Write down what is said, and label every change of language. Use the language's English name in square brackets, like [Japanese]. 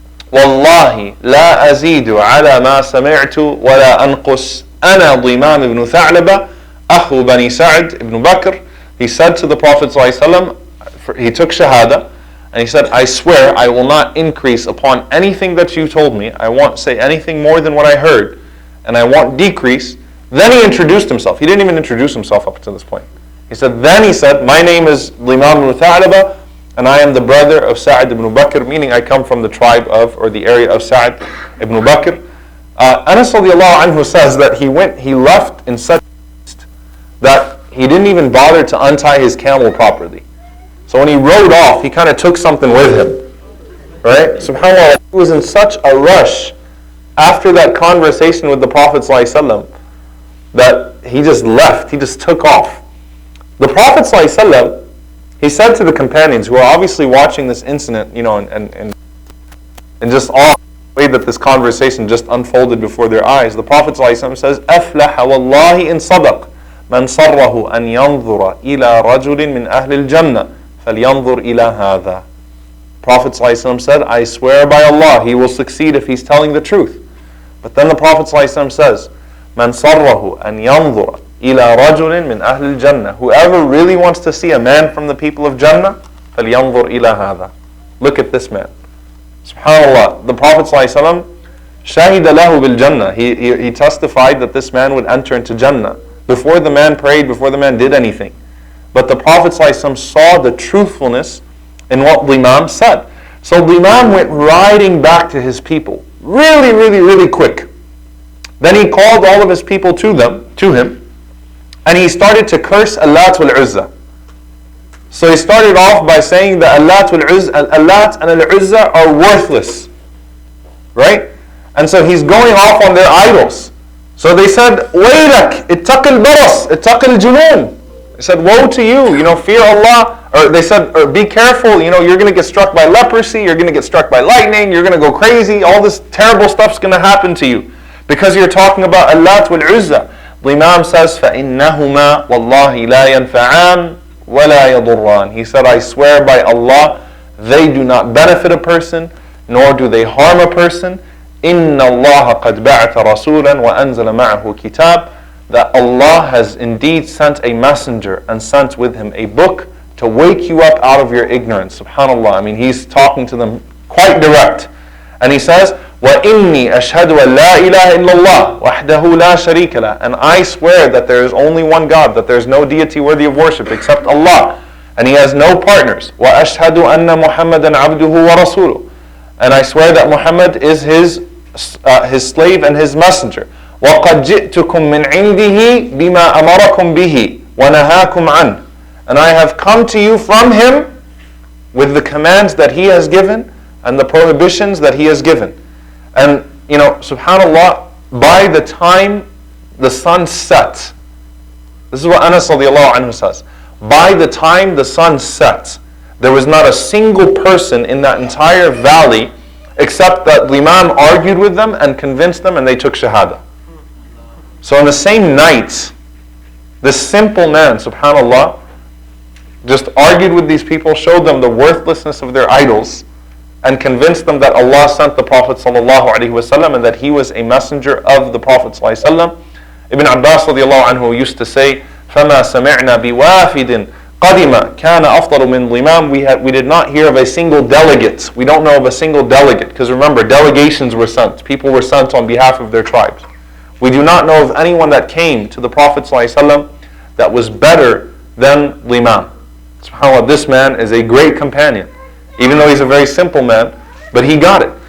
[Arabic] والله لا أزيد على ما سمعت ولا أنقص أنا ضمام بن ثعلبة أخو بني سعد ibn Bakr. [English] He said to the Prophet ﷺ, he took shahada, and he said, I swear I will not increase upon anything that you told me. I won't say anything more than what I heard, and I won't decrease. Then he introduced himself. He didn't even introduce himself up to this point. Then he said, my name is Limam ibn Tha'laba, and I am the brother of Sa'd ibn Bakr, meaning I come from the tribe of, or the area of Sa'd ibn Bakr. Anas radiallahu anhu says that he left in such haste that he didn't even bother to untie his camel properly. So when he rode off, he kind of took something with him. Right? SubhanAllah, he was in such a rush after that conversation with the Prophet ﷺ that he just left, he just took off. The Prophet ﷺ, he said to the companions who are obviously watching this incident, and just awe the way that this conversation just unfolded before their eyes. The Prophet ﷺ says, [Arabic] أَفْلَحَ وَاللَّهِ إِن صَدَقْ مَنْ صَرَّهُ أَنْ يَنْظُرَ إِلَى رَجُلٍ مِنْ أَهْلِ الْجَنَّةِ فَلْيَنْظُرْ إِلَى هَذَا. [English] Prophet ﷺ said, I swear by Allah, he will succeed if he's telling the truth. But then the Prophet ﷺ says, [Arabic] مَنْ صَرَّهُ أَنْ يَنْظُرَ إِلَى رَجُلٍ مِنْ أَهْلِ الْجَنَّةِ. [English] Whoever really wants to see a man from the people of Jannah, [Arabic] فَلْيَنْظُرْ إِلَى هَذَا. [English] Look at this man. SubhanAllah, the Prophet ﷺ [Arabic] شَهِدَ لَهُ بِالْجَنَّةِ. [English] He testified that this man would enter into Jannah before the man prayed, before the man did anything. But the Prophet ﷺ saw the truthfulness in what the Imam said. So the Imam went riding back to his people really, really, really quick. Then he called all of his people to him, and he started to curse Allat wal Uzza. So he started off by saying that Allat and Al-Uzza are worthless. Right? And so he's going off on their idols. So they said, [Arabic] وَيْلَكْ اتَّقِ الْبَرَص اتَّقِ الْجُنُونَ. [English] They said, woe to you, fear Allah. Or they said, or be careful, you're going to get struck by leprosy, you're going to get struck by lightning, you're going to go crazy, all this terrible stuff's going to happen to you. Because you're talking about Allat wal Uzza. The Imam says, [Arabic] فَإِنَّهُمَا وَاللَّهِ لَا يَنْفَعَانِ وَلَا يَضُرَّانِ. [English] He said, I swear by Allah, they do not benefit a person, nor do they harm a person. [Arabic] إِنَّ اللَّهَ قَدْ بَعَثَ رَسُولًا وَأَنزَلَ مَعَهُ كِتَابًا. [English] That Allah has indeed sent a messenger and sent with him a book to wake you up out of your ignorance. SubhanAllah, he's talking to them quite direct. And he says, [Arabic] وَإِنِّي أَشْهَدُ أَن لَا إِلَهَ إِلَّا اللَّهِ وَحْدَهُ لَا شَرِيكَ لَهُ. [English] And I swear that there is only one God, that there is no deity worthy of worship except Allah, and He has no partners. [Arabic] وَأَشْهَدُ أَنَّ مُحَمَّدًا عَبْدُهُ وَرَسُولُهُ. [English] And I swear that Muhammad is his slave and his messenger. [Arabic] وَقَدْ جِئْتُكُم مِّنْ عِنْدِهِ بِمَا أَمَرَكُم بِهِ وَنَهَاكُمْ عَنْهُ. [English] And I have come to you from him with the commands that he has given and the prohibitions that he has given. And subhanAllah, by the time the sun set, this is what Anas radiallahu anhu says, by the time the sun set, there was not a single person in that entire valley except that the Imam argued with them and convinced them and they took shahada. So in the same night, this simple man, subhanAllah, just argued with these people, showed them the worthlessness of their idols, and convinced them that Allah sent the Prophet ﷺ and that he was a messenger of the Prophet ﷺ. Ibn Abbas radiallahu anhu used to say, [Arabic] فَمَا سَمِعْنَا بِوَافِدٍ قَدِمَ كَانَ أَفْضَلُ مِنْ الْإِمَامِ. [English] We did not hear of a single delegate. We don't know of a single delegate. Because remember, delegations were sent. People were sent on behalf of their tribes. We do not know of anyone that came to the Prophet ﷺ that was better than the Imam. SubhanAllah, this man is a great companion. Even though he's a very simple man, but he got it.